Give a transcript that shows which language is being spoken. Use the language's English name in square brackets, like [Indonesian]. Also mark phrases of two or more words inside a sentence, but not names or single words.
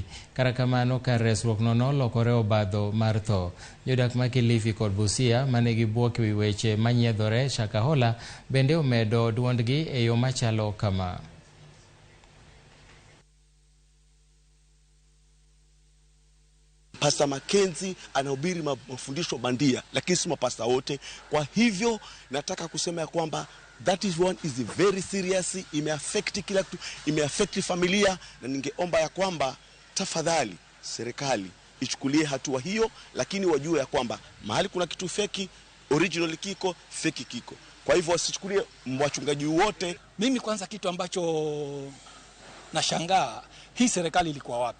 [Luo (Kenya and Tanzania)] Kara kamano kar resruok no nolokore obadho mar tho. Jodak ma Kilifi kod Busia mane gibuok ewi weche manyiedhore Shakahola bende omedo duondgi e yo machalo kama. [Swahili] Pastor Mackenzie anahubiri mafundisho bandia, lakini si mapasta wote. Kwa hivyo nataka kusema ya kwamba [English] that is one is very serious, [Swahili] imeaffect kila kitu, imeaffect familia, na ningeomba ya kwamba tafadhali serikali ichukulie hatua hiyo, lakini wajue ya kwamba mahali kuna kitu feki, original kiko, feki kiko. Kwa hivyo wasichukulie wachungaji wote. Mimi kwanza kitu ambacho nashangaa, hii serikali ilikuwa wapi?